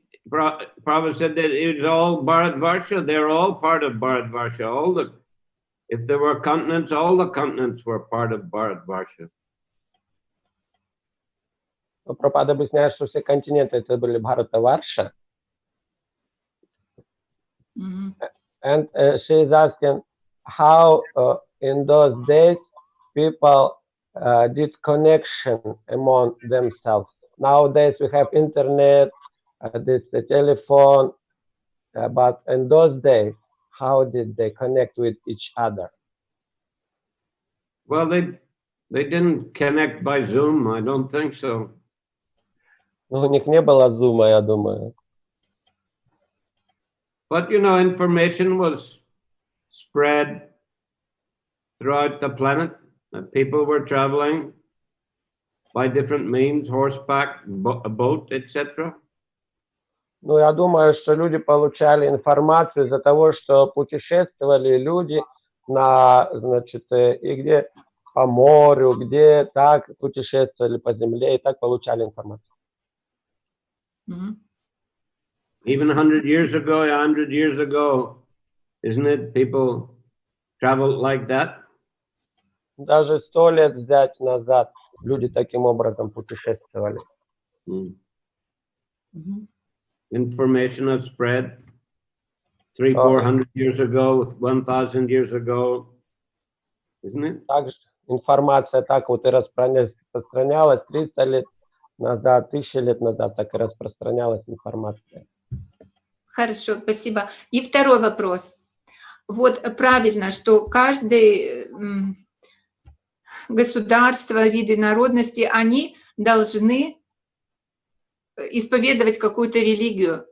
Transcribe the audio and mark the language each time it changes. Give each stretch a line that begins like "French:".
English: Prabhupada said that it's all Bharatvarsha. They're all part of Bharatvarsha. If there were continents, all the continents were part of Bharatvarsha.
Russian: Прабхупада объясняет, что все континенты это были Бхаратаварша.
English: And she is asking how in those days people did connection among themselves. Nowadays we have internet, this telephone, but in those days, how did they connect with each other? Well, they didn't connect by Zoom. I don't think so.
Russian: Ну, у них не было зума, я думаю.
English: But you know, information was spread throughout the planet. People were traveling by different means, horseback, a boat, etc.
Russian: Ну, я думаю, что люди получали информацию из-за того, что путешествовали люди на, значит, и где по морю, где так путешествовали по земле, и так получали информацию.
English: Even 100 years ago, isn't it? People traveled like that.
Russian: Даже 100 лет взять назад люди таким образом путешествовали.
English: Information has spread 300-400 years ago, 1,000 years ago, isn't it?
Russian: Также информация так вот и распространялась 300 лет назад, 1000 лет назад, так и распространялась информация. Хорошо, спасибо. И второй вопрос. Вот правильно, что каждое государство, виды народности, они должны исповедовать какую-то религию.